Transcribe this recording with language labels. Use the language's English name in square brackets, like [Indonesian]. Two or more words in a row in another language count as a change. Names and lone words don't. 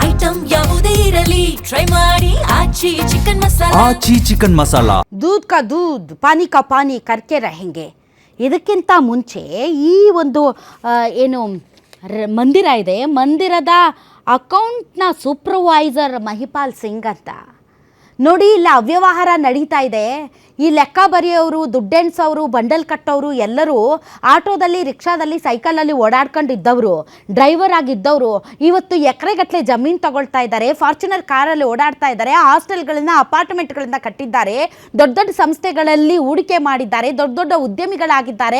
[Kannada] ಐಟಂ ಯಾವುದೇ ಇರಲಿ ಟ್ರೈ ಮಾಡಿ ಆಚಿ ಚಿಕನ್ ಮಸಾಲಾ. ಆಚಿ ಚಿಕನ್ ಮಸಾಲಾ. [Hindi] दूध का दूध पानी का पानी करके रहेंगे. [Kannada] ಇದಕ್ಕಿಂತ ಮುಂಚೆ ಈ ಒಂದು ಏನು ಮಂದಿರ ಇದೆ, ಮಂದಿರದ ಅಕೌಂಟ್ನ ಸೂಪರ್ವೈಸರ್ ಮಹಿಪಾಲ್ ಸಿಂಗ್ ಅಂತ ನೋಡಿ, ಇಲ್ಲಿ ಅವ್ಯವಹಾರ ನಡೀತಾ ಇದೆ. ಈ ಲೆಕ್ಕ ಬರೆಯೋರು, ದುಡ್ಡೆಣ್ಸೋರು, ಬಂಡಲ್ ಕಟ್ಟೋರು ಎಲ್ಲರೂ ಆಟೋದಲ್ಲಿ, ರಿಕ್ಷಾದಲ್ಲಿ, ಸೈಕಲಲ್ಲಿ ಓಡಾಡ್ಕೊಂಡಿದ್ದವರು, ಡ್ರೈವರ್ ಆಗಿದ್ದವರು ಇವತ್ತು ಎಕರೆಗಟ್ಟಲೆ ಜಮೀನು ತಗೊಳ್ತಾ ಇದ್ದಾರೆ, ಫಾರ್ಚುನರ್ ಕಾರಲ್ಲಿ ಓಡಾಡ್ತಾ ಇದ್ದಾರೆ, ಹಾಸ್ಟೆಲ್ಗಳನ್ನ, ಅಪಾರ್ಟ್ಮೆಂಟ್ಗಳನ್ನ ಕಟ್ಟಿದ್ದಾರೆ, ದೊಡ್ಡ ದೊಡ್ಡ ಸಂಸ್ಥೆಗಳಲ್ಲಿ ಹೂಡಿಕೆ ಮಾಡಿದ್ದಾರೆ, ದೊಡ್ಡ ದೊಡ್ಡ ಉದ್ಯಮಿಗಳಾಗಿದ್ದಾರೆ.